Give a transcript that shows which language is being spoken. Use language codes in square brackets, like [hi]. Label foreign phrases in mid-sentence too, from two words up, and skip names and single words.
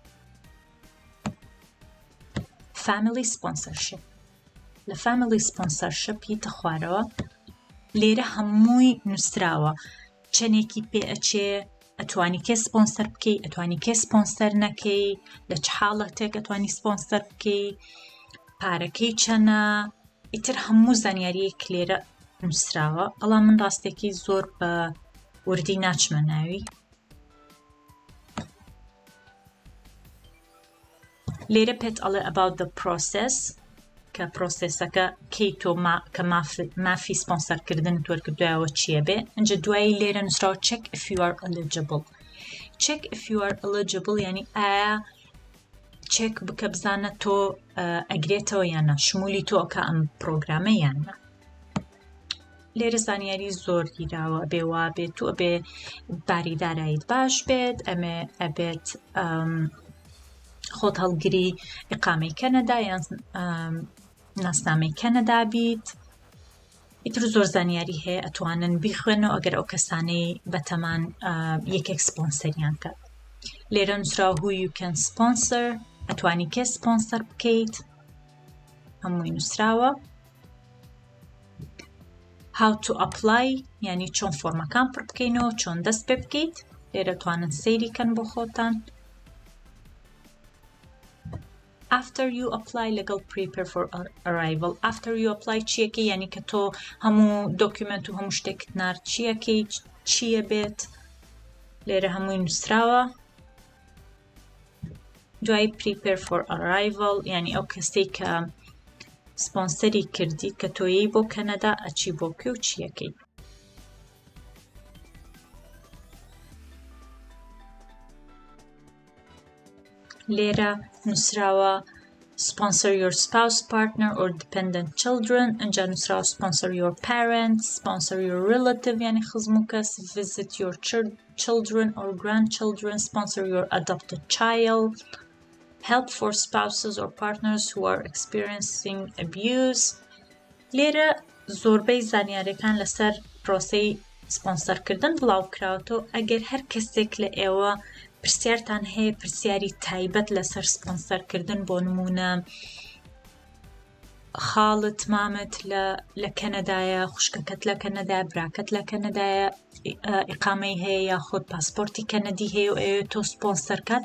[en] Family Sponsorship [ckb] لە [en] Family Sponsorship [ckb] ئیتە خوارەوە لێرە هەمووی نووسراوە چەندێکی پێ ئەچێ ئەتوانی کێ سپۆنسەر بکەی ئەتوانی کێ سپۆنسەر نەکەی لە چ حاڵەتێک ئەتوانی سپۆنسەر بکەی پارەکەی چەنە ئیتر هەموو زانیاریەک لێرە نووسراوە. بەڵام من ڕاستێکی زۆر بە وردی ناچمە ناوی لێرە پێت ئەڵێ [en] about the process [ckb] کە پرۆسەسەکە کەی تۆ کە مافی سپۆنسەرکردنت وەرگردووایەوە چییە بێ. ئەنجا دوایی لێرە نووسراوە [en] check if you are eligible. check if you are eligible [ckb] یعنی ئایا چێک بکە بزانە تۆ ئەگرێتەوە یانە شمولی تۆ ئەکە ئەم پرۆگرامە یانە. لێرە زانیاری زۆر گیراوە ئەبێ وا بێت و ئەبێ باری داراییت باش بێت ئەمێ ئەبێت خۆت هەڵگری ئیقامەی کەنەدا یان ناسنامەی کەنەدا بیت. ئیتر زۆر زانیاری هەیە ئەتوانن بیخوێنەوە ئەگەر ئەو کەسانەی بەتەمان یەکێک سپۆنسەریان کات. لێرە نووسراوە [en] who you can sponsor [ckb] ئەتوانی کێ سپۆنسەر بکەیت هەمووی نووسراوە. [en] how to apply [ckb] یعنی چۆن فۆرمەکان پڕ بکەینەوە چۆن دەست پێ بکەیت لێرە توانن سەیریکەن بۆ خۆتان. [en] after you apply [ckb] لەگەڵ [en] prepare for arrival after you apply [ckb] چیەکەی یعنی کە تۆ هەموو دۆکیومنت و هەموو شتێکت نار چیەکەی چیە بێت لێرە هەمووی نووسراوە. دوای [en] prepare for arrival [ckb] یعنی ئەو کەسەی کە سپۆنسەری کردی کە تۆیی بۆ کەنەدا ئەچی بۆ کوێ و چیەکەی. لێرە نووسراوە [en] sponsor your spouse, partner or dependent children [ckb] ئەنجا نووسراوە [en] sponsor your parents, sponsor your relative [ckb] یعنی خزم و کەس [en] visit your children or grandchildren, sponsor your adopted child, help for spouses or partners who are experiencing abuse. [ckb] لێرە زۆربەی زانیاریەکان لەسەر پرۆسەی سپۆنسەرکردن بڵاو کراوەتەوە. ئەگەر هەر کەسێک لە ئێوە پرسیارتان هەیە پرسیاری تایبەت لەسەر سپۆنسەرکردن بۆ نمونە خاڵت مامت لە کەنەدایە، خوشکەکەت لە کەنەدایە، براکەت لە کەنەدایە، ئیقامەی هەیە یاخود پاسپۆرتی کەنەدی هەیە و ئەوێ تۆ سپۆنسەرکات.